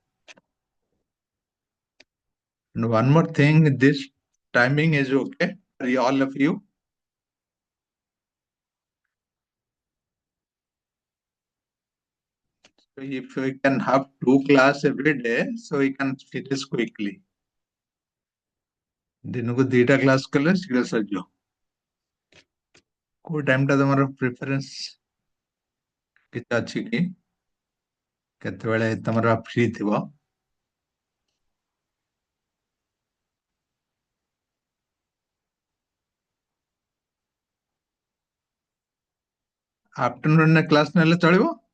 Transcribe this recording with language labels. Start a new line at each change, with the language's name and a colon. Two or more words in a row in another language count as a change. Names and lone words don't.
English: And one more thing, this timing is okay for all of you. So if we can have 2 class every day, so we can finish quickly.
Odia: ଦିନକୁ 2ଟା କ୍ଲାସ୍ କଲେ ଶୀଘ୍ର ସରିଯିବ। କୋଉ ଟାଇମଟା ତମର ପ୍ରିଫରେନ୍ସ କିଛି ଅଛି କି? କେତେବେଳେ ତମର ଫ୍ରି ଥିବ? ଆଫ୍ଟରନୁନରେ କ୍ଲାସ୍ ନେଲେ ଚଳିବ?